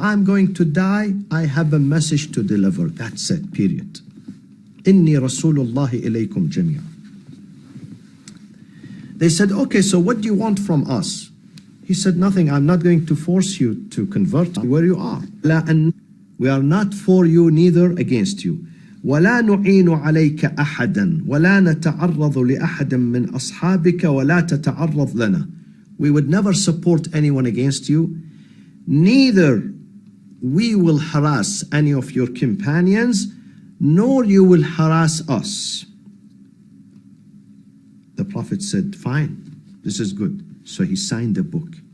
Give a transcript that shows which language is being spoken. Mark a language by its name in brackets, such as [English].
[English] I'm going to die. I have a message to deliver. That's it, period. [Arabic] Inni Rasulullahi ilaykum jamia. [English] They said, okay, so what do you want from us? He said, nothing. I'm not going to force you to convert where you are. We are not for you, neither against you. [Arabic] ولا نعين عليك أحدا ولا نتعرض لأحد من أصحابك ولا تتعرض لنا. [English] We would never support anyone against you, neither we will harass any of your companions, nor you will harass us. The Prophet said, fine, this is good. So he signed a book.